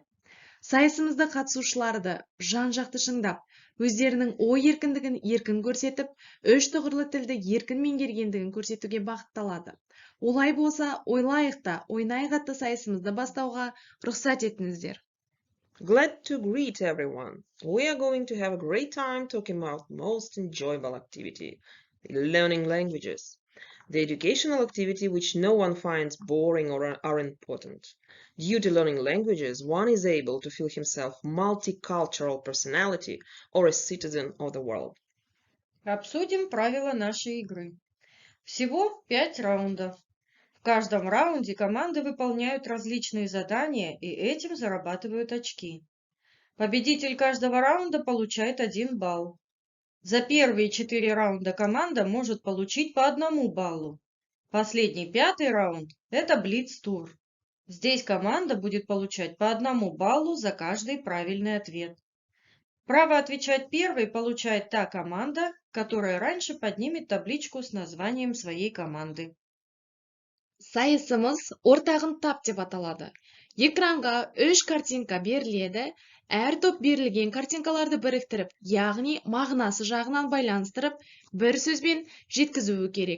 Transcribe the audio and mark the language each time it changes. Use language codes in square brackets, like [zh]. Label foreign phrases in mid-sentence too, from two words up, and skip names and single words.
[kk] Сайысымызда қатысушыларды жан-жақты шыңдап, өздерінің ой еркіндігін еркін көрсетіп, үш тұғырлы тілді еркін меңгергендігін көрсетуге бағытталады. Олай болса, ойлайық та, ойнайық атты сайысымызды бастауға рұқсат етіңіздер. [en] Glad to greet everyone. We are going to have a great time talking about most enjoyable activity, learning languages. The educational activity which no one finds boring or unimportant. Due to learning languages, one is able to feel himself multicultural personality or a citizen of the world. [ru] Обсудим правила нашей игры. Всего 5 раундов. В каждом раунде команды выполняют различные задания и этим зарабатывают очки. Победитель каждого раунда получает 1 балл. За первые 4 раунда команда может получить по 1 баллу. Последний 5-й раунд – это блиц-тур. Здесь команда будет получать по 1 баллу за каждый правильный ответ. Право отвечать первой получает та команда, которая раньше поднимет табличку с названием своей команды. [kk] Сайысымыз ортағын тап деп аталады. Экранға 3 картинка беріледі. Әр топ берілген картинкаларды біріктіріп, яғни мағынасы жағынан байланыстырып, бір сөзбен жеткізуі керек.